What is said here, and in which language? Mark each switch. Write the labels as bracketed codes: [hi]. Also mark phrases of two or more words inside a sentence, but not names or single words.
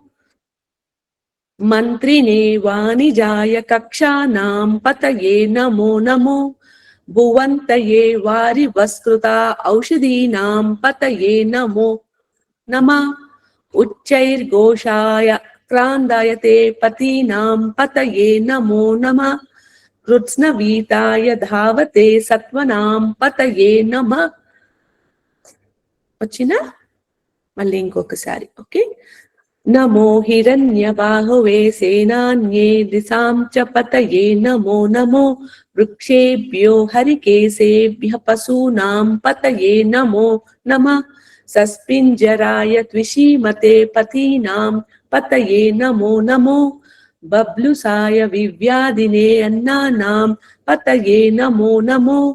[sa] मन्त्रिणे वाणिजाय कक्षानां पतये नमो नमो भुवन्तये वारिवस्कृता औषधीनां पतये नमो नमः उच्चैर्घोषाय क्रान्दायते पतीनां पतये नमो नमः कृत्स्नवीताय धावते सत्वनां पतये नमः [te] వచ్చినా మళ్ళీ ఇంకొకసారి ఓకే [sa] नमो हिरण्यबाहवे सेनान्ये दिशां च पतये नमो नमो वृक्षेभ्यो हरिकेशेभ्यः पशूनां पतये नमो नमः सस्पिञ्जराय त्विषीमते पतीनां पतये नमो नमो बब्लुसाय विव्याधिने अन्नानां पतये नमो नमो